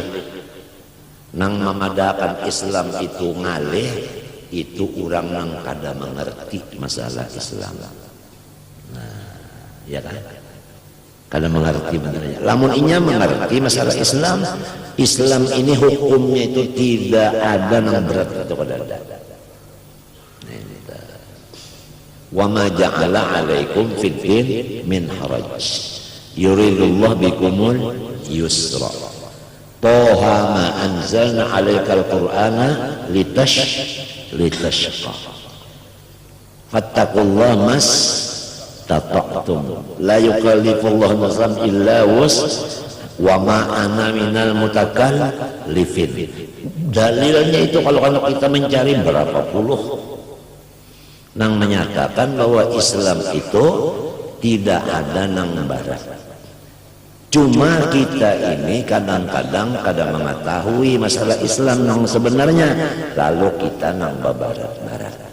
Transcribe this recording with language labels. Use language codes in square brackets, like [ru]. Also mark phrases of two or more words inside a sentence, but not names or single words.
[bjn] Nang memadakan Islam itu ngalih, itu orang nang kada mengerti masalah Islam. Nah, ya kan? Kada mengerti benernya. Lamun inya mengerti masalah Islam, Islam ini hukumnya itu tidak ada nang berat atau kada ada. [ar] وما جعل عليكم في الدين من حرج. يريد الله بكم اليسر. طه ما أنزلنا عليك القرآن لتشقى. فاتقوا الله ما استطعتم، لا يكلف الله نفسا إلا وسع، وما أنا من المتكلفين. [bjn] Dalilnya itu kalau kita mencari berapa puluh nang menyatakan bahwa Islam itu tidak ada nang barat. Cuma kita ini kadang-kadang kada mengetahui masalah Islam nang sebenarnya, lalu kita nang barat-barat.